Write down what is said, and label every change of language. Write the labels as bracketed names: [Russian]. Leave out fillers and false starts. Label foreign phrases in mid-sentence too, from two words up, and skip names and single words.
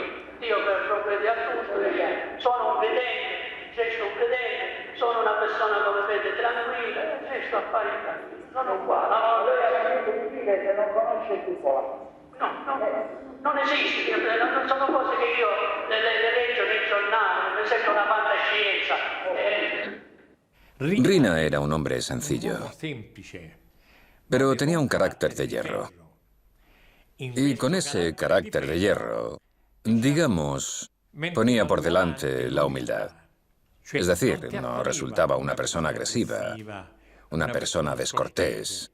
[Italian] Dio per provvedere a tutto. Sono un credente, gesto un credente, sono una persona come vede tranquilla, gesto affari tranquilli. Sono qua. Lei ha capito di dire che non conosce cupola. Non esiste, sono cose che io le leggo nei giornali, mi sembra una fantascienza. [Spanish] Rina era un hombre sencillo, pero tenía un carácter de hierro. Y con ese carácter de hierro, digamos, ponía por delante la humildad. Es decir, no resultaba una persona agresiva, una persona descortés.